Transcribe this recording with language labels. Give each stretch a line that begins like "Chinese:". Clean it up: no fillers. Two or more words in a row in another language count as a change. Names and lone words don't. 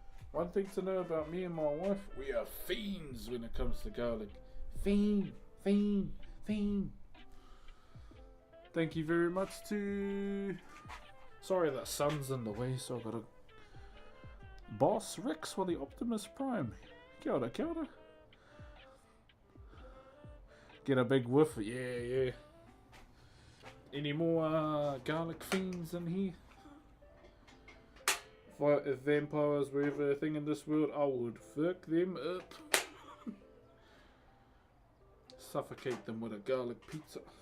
English: One thing to know about me and my wife, we are fiends when it comes to garlic. Fiend, fiend, fiend. Thank you very much to... Sorry that sun's in the way, so I've got a... Boss Rex for the Optimus Prime.
Māori: Kia ora, kia ora.
English: Get a big whiff. Yeah. Any more garlic fiends in here? If vampires were ever a thing in this world, I would fuck them up. Suffocate them with a garlic pizza.